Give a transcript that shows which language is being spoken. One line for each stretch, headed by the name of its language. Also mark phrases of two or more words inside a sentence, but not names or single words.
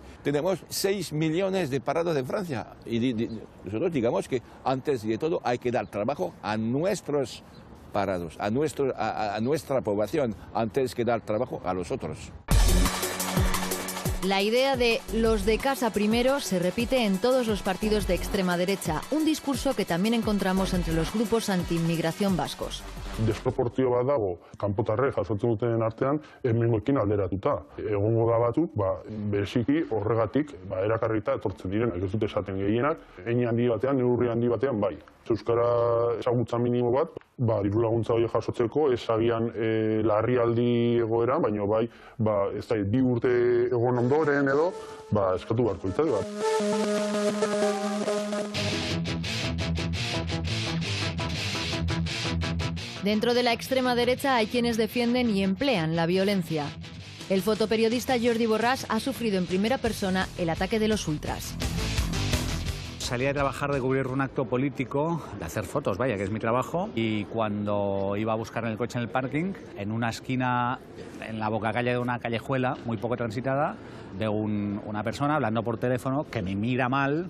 Spanish: Tenemos 6 millones de parados en Francia y nosotros digamos que antes de todo hay que dar trabajo a nuestros parados, a nuestra población, antes que dar trabajo a los otros. La idea de los de casa primero se repite en todos los partidos de extrema derecha, un discurso que también encontramos entre los grupos anti-inmigración vascos.
Basque: Desproportzio bat dago, kanpotarrek jasotzen dutenen artean, hemengoekin alderatuta. Egongo da batzuk, bereziki horregatik erakarrita etortzen direnak, ez dute esaten gehienak, hein handi batean, neurri handi batean bai. Euskara ezagutza minimo bat, diru laguntza hori jasotzeko, ez agian larrialdi egoera, baina bai, ez da, 2 urte egon ondoren edo, eskatu beharko litzake bat.
Spanish: Dentro de la extrema derecha hay quienes defienden y emplean la violencia. El fotoperiodista Jordi Borràs ha sufrido en primera persona el ataque de los ultras. Salía de trabajar, de cubrir un acto político, de hacer fotos, vaya, que es mi trabajo, y cuando iba a buscar en el coche en el parking, en una esquina, en la bocacalle de una callejuela muy poco transitada, veo una persona hablando por teléfono que me mira mal.